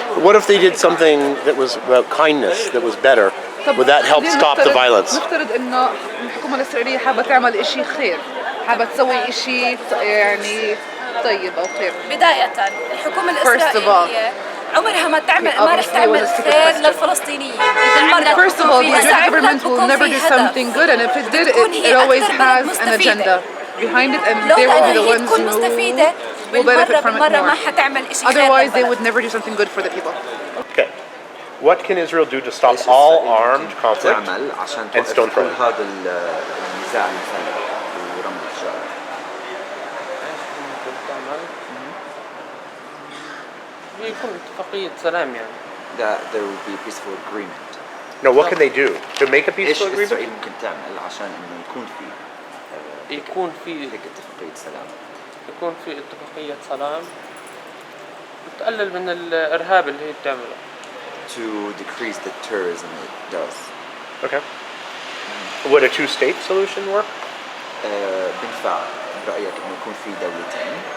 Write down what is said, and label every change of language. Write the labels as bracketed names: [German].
[English] What if they did something that was about kindness, that was better? Would that help stop the violence? [Arabic] نفترض إنه الحكومة الإسرائيلية حابة تعمل إشي خير، حابة تسوي إشي يعني طيب أو خير. بداية الحكومة الإسرائيلية عمرها ما رح تعمل خير للفلسطينيين. [English] First of all, the Israeli government will never do something good, and if it did, it always has an agenda behind it, and they will be the ones who will benefit from it more. Otherwise, they would never do something good for the people. Okay. What can Israel do to stop all armed conflict [Arabic] تعمل عشان [English] and stone [Arabic] توقف [English] throwing? [Arabic] كل هذا النزاع المسلح ورمي الشارع؟ يكون اتفاقية سلام يعني. [English] That there will be a peaceful agreement. No, what can they do to make a [Arabic] ايش [English] peaceful agreement? [Arabic] اسرائيل ممكن تعمل عشان انه يكون في هيك اتفاقية سلام؟ يكون في اتفاقية سلام تقلل من الإرهاب اللي هي بتعمله. [English] To decrease the terrorism it does. Okay. Would a two-state solution work? [Arabic] بنفع برأيك انه يكون في دولتين؟